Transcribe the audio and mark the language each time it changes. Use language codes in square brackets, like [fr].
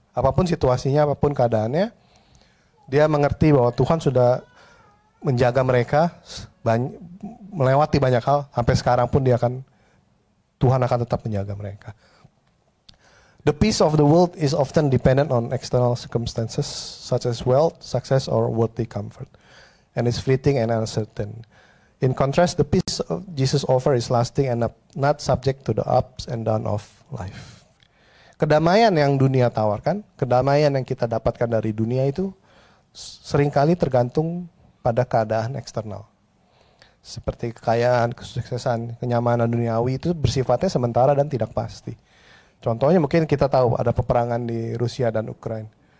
[id] Apapun situasinya, apapun keadaannya, dia mengerti bahwa Tuhan sudah menjaga mereka, melewati banyak hal, sampai sekarang pun Tuhan akan tetap menjaga mereka. [en] The peace of the world is often dependent on external circumstances, such as wealth, success, or worldly comfort, and is fleeting and uncertain. In contrast, the peace of Jesus offer is lasting and not subject to the ups and downs of life. [id] Kedamaian yang dunia tawarkan, kedamaian yang kita dapatkan dari dunia itu seringkali tergantung pada keadaan eksternal. Seperti kekayaan, kesuksesan, kenyamanan duniawi itu bersifatnya sementara dan tidak pasti. Contohnya mungkin kita tahu ada peperangan di Rusia dan Ukraina.